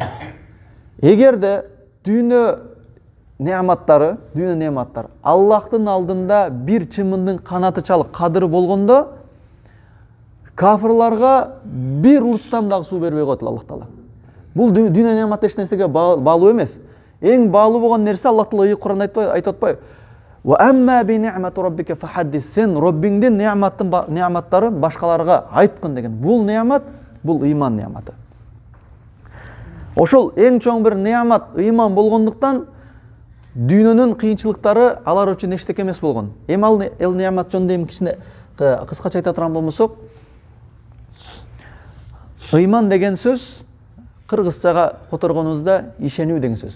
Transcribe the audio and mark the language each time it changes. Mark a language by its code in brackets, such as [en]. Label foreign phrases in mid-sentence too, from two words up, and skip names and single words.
[ky] Эгерде дүйнө неаматтары Аллахтын алдында бир чымындын канаты чалык кадыры болгондо, кафырларга бир урттан дагы суу бербей коет Аллах Таала. Бул дүйнө неаматы эч нерсеге баалуу эмес. Эң баалуу болгон нерсе Аллах Таала Кур'анда айтып атпайбы? [ar] وأما بنعمة ربك فحدث. [ky] Сен Роббиңдин неаматтарын башкаларга айткын деген. Бул неамат, бул ыйман неаматы. Ошол эң чоң бир неамат ыйман болгондуктан дүйнөнүн кыйынчылыктары алар үчүн эчтеке эмес болгон. Эми ал неамат жөнүндө эми кичине кыскача айта турган болмосок, ыйман деген сөз кыргызчага которгонубузда ишенүү деген сөз.